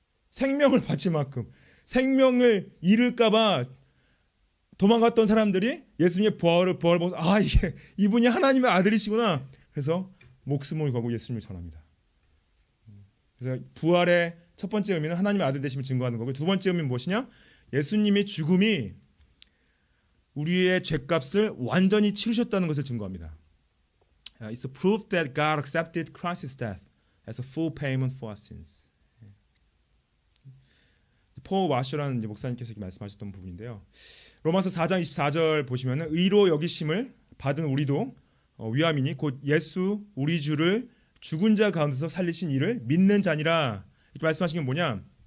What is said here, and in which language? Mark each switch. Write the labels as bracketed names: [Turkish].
[Korean] 생명을 바칠 만큼. 생명을 잃을까봐 도망갔던 사람들이 예수님의 부활을 보고 이분이 하나님의 아들이시구나. 그래서 목숨을 걸고 예수님을 전합니다. 그래서 부활의 첫 번째 의미는 하나님의 아들 되심을 증거하는 거고, 두 번째 의미는 무엇이냐? 예수님의 죽음이 우리의 죄값을 완전히 치르셨다는 것을 증거합니다. [English] It's a proof that God accepted Christ's death as a full payment for our sins. [Korean] 폴 와셔라는 목사님께서 말씀하셨던 부분인데요. 로마서 4장 24절 보시면은 의로 여기심을 받은 우리도 위함이니 곧 예수 우리 주를 죽은 자 가운데서 살리신 이를 믿는 자니라. 이렇게 말씀하신 게 뭐냐?